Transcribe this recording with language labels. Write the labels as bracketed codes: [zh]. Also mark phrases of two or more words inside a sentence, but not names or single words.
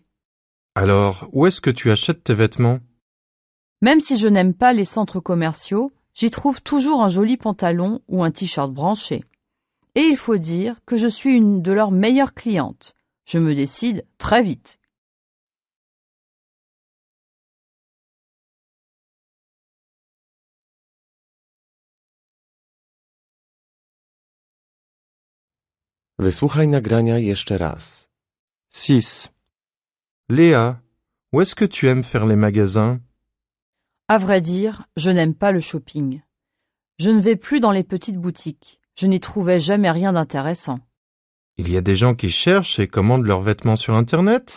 [fr] Alors, où est-ce que tu achètes tes vêtements? Même si je n'aime pas les centres commerciaux, j'y trouve toujours un joli pantalon ou un t-shirt branché. Et il faut dire que je suis une de leurs meilleures clientes. Je me décide très vite. [pl] Wysłuchaj nagrania jeszcze raz. 6. [fr] Léa, où est-ce que tu aimes faire les magasins? À vrai dire, je n'aime pas le shopping. Je ne vais plus dans les petites boutiques. Je n'y trouvais jamais rien d'intéressant. Il y a des gens qui cherchent et commandent leurs vêtements sur Internet?